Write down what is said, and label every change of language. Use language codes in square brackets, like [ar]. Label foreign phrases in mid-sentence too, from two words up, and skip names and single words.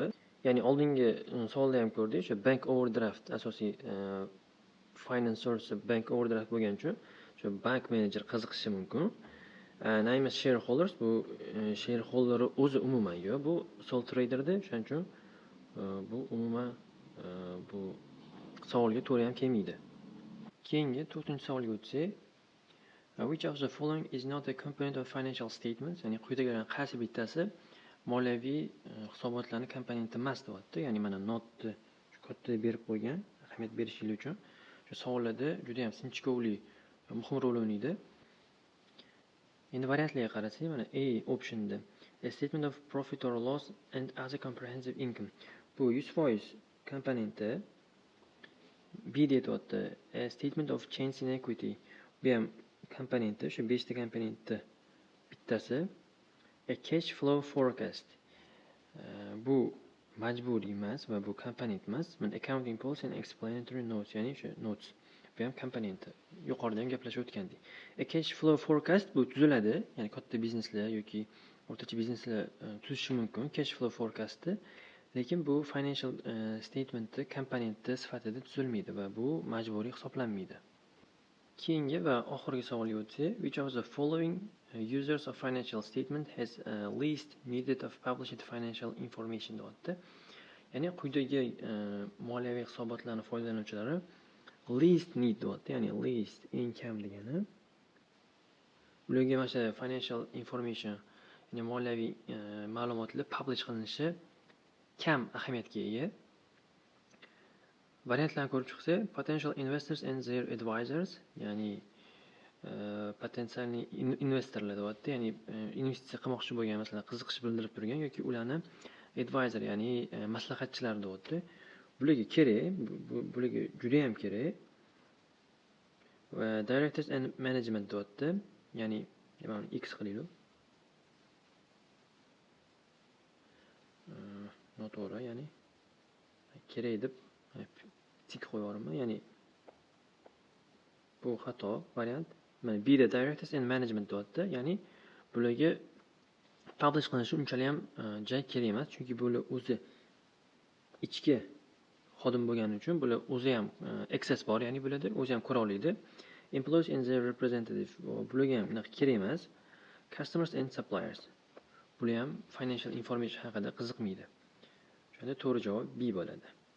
[uz] Ya'ni oldingi savolda ham ko'rdik, o'sha [en] bank overdraft [uz] asosiy [en] finance source bank overdraft [uz] bo'lgani uchun o'sha [en] bank manager [uz] qiziqishi mumkin. Naima's shareholders, bu shareholder o'zi umuman yo'q, bu [en] sole traderda, [uz] shuning uchun bu umuman bu savolga to'g'ri ham kelmaydi. Keyingi 4-savolga o'tsak, [en] which of the following is not a component of financial statements? [uz] Ya'ni quyidagilardan qaysi bittasi moliyaviy hisobotlarning komponenti emas deyapti. Ya'ni mana notni katta berib qo'ygan, ahamiyat berishingiz uchun. Shu savollarda juda ham sinchkovli muhim rol o'ynaydi. Endi variantlarga qarasak, mana A optionda [en] a statement of profit or loss and other comprehensive income. [uz] Bu 100% komponenti. B deyapti, [en] a statement of change in equity. [uz] Bu ham komponenti, shu 5 ta komponentda bittasi. [en] A cash flow forecast. [uz] Bu majburiy emas va bu komponent emas. [en] Mana accounting policy and explanatory notes, [uz] ya'ni o'sha notes. Bu ham komponenti. Yuqorida ham gaplashib o'tgandik. [en] Cash flow forecast [uz] bu tuziladi, ya'ni katta bizneslar yoki o'rtacha bizneslar tuzishi mumkin [en] cash flow forecastni, [uz] lekin bu [en] financial statementni [uz] komponenti sifatida tuzilmaydi va bu majburiy hisoblanmaydi. Keyingi va oxirgi savolga o'tsak, [en] which of the following users of financial statement has least needed of published financial information deyapti. [uz] Ya'ni quyidagi moliyaviy hisobotlarning foydalanuvchilari [en] least need [uz] deyapti, ya'ni least eng kam degani. Ularga mana shu [en] financial information, [uz] ya'ni moliyaviy ma'lumotlar publish qilinishi kam ahamiyatga ega. Variantlarni ko'rib chiqsak, [en] potential investors and their advisors, [uz] ya'ni potensialniy investorlar deyapti, ya'ni investitsiya qilmoqchi bo'lgan, masalan, qiziqish bildirib turgan yoki ularni advisor, ya'ni maslahatchilar deyapti. Bularga kerak, bularga juda ham kerak. Va [en] directors and management [uz] deyapti, ya'ni mana X qilaylik. Noto'g'ri, ya'ni kerak deb tik qo'yarman, ya'ni bu xato variant. Mana B da [en] directors and management [uz] deyapti, ya'ni bularga publish qilinishi unchalik ham joy kerak emas, chunki bular o'zi ichki xodim bo'lgani uchun bular o'zi ham access bor, ya'ni bularda o'zi ham ko'ra oladi. [en] Employees and their representative, [uz] bularga ham unaqa kerak emas. [en] Customers and suppliers, [uz] bular ham [en] financial information [uz] haqida qiziqmaydi. Shunda to'g'ri javob B bo'ladi.